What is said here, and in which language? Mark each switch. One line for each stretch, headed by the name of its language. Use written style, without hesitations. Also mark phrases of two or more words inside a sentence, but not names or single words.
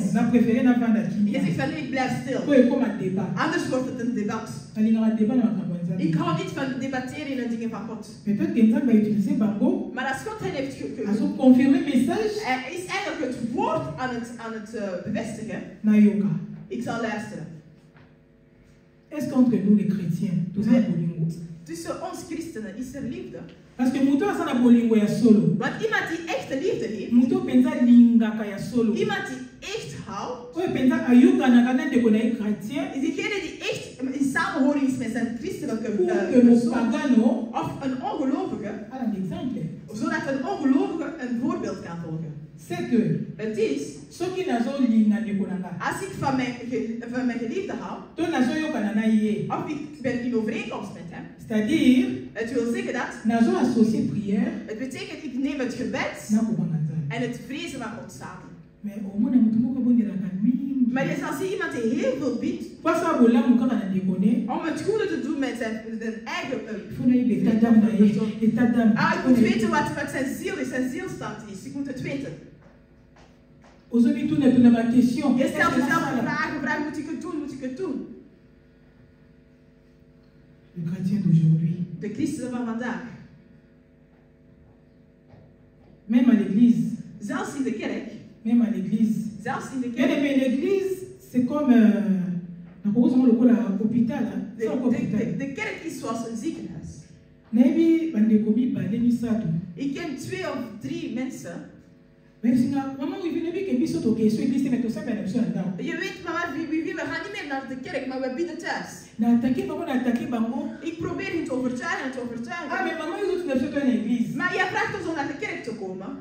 Dutch: Je zegt van nee, ik blijf stil. Anders wordt het een debat. Ik hou niet van debatteren in de dingen van God. Maar als God hen heeft hij is eigenlijk het woord aan het bevestigen. Ik zal luisteren.
French: Est-ce qu'entre nous les chrétiens,
Dutch: tussen ons christenen is er liefde?
French: Parce que
Lingala: muto asana bolingo ya solo.
Dutch: Want iemand die echte liefde heeft,
Lingala: muto penza lingaka ya solo.
Dutch: Iemand die echt houdt,
Lingala: oye penza ayuka na kana de kona chrétien,
Dutch: is diegene die echt in samenhoring is met zijn christelijke pagano of een ongelovige, zodat een ongelovige een voorbeeld kan volgen.
French: C'est que
Dutch: het is
Lingala: soki nazo linga de konanga,
Dutch: als ik van mijn geliefde hou,
Lingala: to nazo yokana na ye,
Dutch: of ik ben in overeenkomst met hem,
French: c'est-à-dire
Dutch: het wil zeggen dat
Lingala: nazo
French: associer prière,
Dutch: het betekent ik neem het gebed en het vrezen van God samen. Maar je zal zien iemand die heel veel biedt om het goede te doen met zijn eigen ik moet weten wat zijn ziel is, zijn zielstand is. Ik moet het weten. Je stelt jezelf een vraag, moet ik het doen, moet ik het doen? De christenen van vandaag.
French: Même à l'église.
Dutch: Zelfs in de kerk.
French: Même à l'église.
Dutch: Zelfs in de kerk.
French: Mais l'église, c'est comme l'hôpital.
Dutch: De kerk is zoals een ziekenhuis. Ik ken 2 of 3 mensen. Je weet, mama, we gaan niet meer naar de kerk, maar we bidden thuis. Ik probeer hen te overtuigen. Maar jij vraagt ons om naar de kerk te komen.